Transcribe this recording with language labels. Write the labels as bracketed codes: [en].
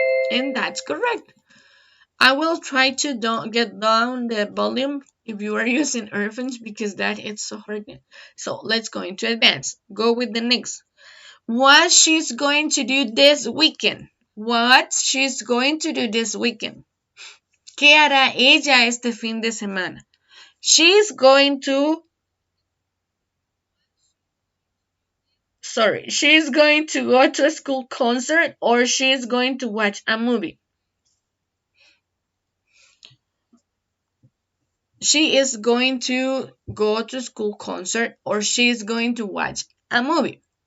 [en] And that's correct. I will try to don't get down the volume if you are using earphones because that it's so hard. So let's go into advance. Go with the next. What she's going to do this weekend. What she's going to do this weekend. [es] ¿Qué hará ella este fin de semana? [en] She's going to she's going to go to a school concert or she's going to watch a movie. She is going to go to school concert or she's going to watch a movie.